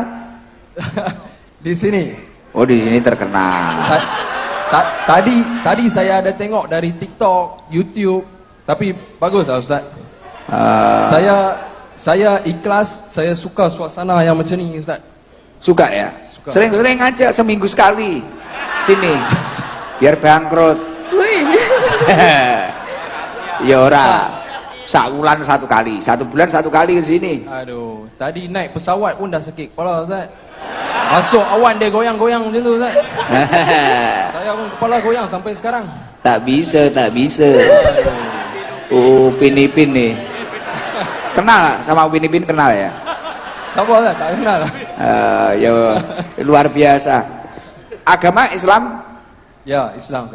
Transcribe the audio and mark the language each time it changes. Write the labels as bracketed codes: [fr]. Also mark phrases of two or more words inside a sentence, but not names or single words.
[ms] Di sini. Oh, di sini terkenal. Tadi saya ada tengok dari TikTok, YouTube, tapi bagus lah Ustaz. Saya ikhlas, saya suka suasana yang macam ni Ustaz. Suka ya? Suka. [id] Sering-sering aja, seminggu sekali sini biar bangkrut. [jv] Ya ora. [id] Saulan 1 kali, 1 bulan 1 kali ke sini. [ms] Aduh, tadi naik pesawat pun dah sakit kepala Ustaz. Masuk awan dia goyang-goyang macam tu Ustaz. Saya pun kepala goyang sampai sekarang. [id] Tak bisa. Oh, Upin Ipin nih. Kenal sama Upin Ipin, kenal ya? [ms] Siapa Ustaz? Tak kenal. [id] Ya luar biasa. Agama Islam? [ms] Ya, Islam Ustaz.